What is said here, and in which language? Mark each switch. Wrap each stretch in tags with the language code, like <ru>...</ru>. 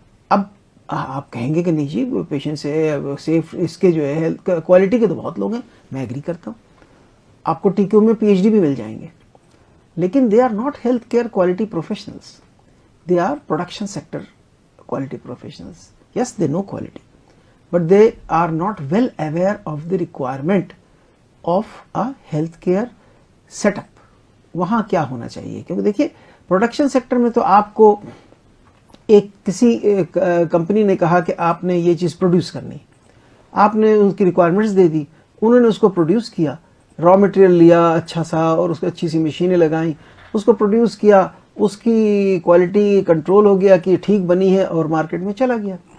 <ur>اب آپ کہیں گے کہ نہیں جی پیشنٹ سیف اس کے جو ہے ہیلتھ کوالٹی کے تو بہت لوگ ہیں. میں ایگری کرتا ہوں، آپ کو TQ میں PhD بھی مل جائیں گے، لیکن</ur> <en>They are not health care quality professionals, they are production sector quality professionals. Yes, they know quality, but they are not well aware of the requirement of a healthcare setup.</en> <ur>وہاں کیا ہونا چاہیے؟ کیونکہ دیکھیے پروڈکشن سیکٹر میں تو آپ کو کسی کمپنی نے کہا کہ آپ نے یہ چیز پروڈیوس کرنی، آپ نے ان کی ریکوائرمنٹس دے دی, انہوں نے اس کو پروڈیوس کیا, را مٹیریل لیا اچھا سا اور اس کو اچھی سی مشینیں لگائیں, اس کو پروڈیوس کیا, اس کی کوالٹی کنٹرول ہو گیا کہ ٹھیک بنی ہے اور مارکیٹ میں چلا گیا.</ur>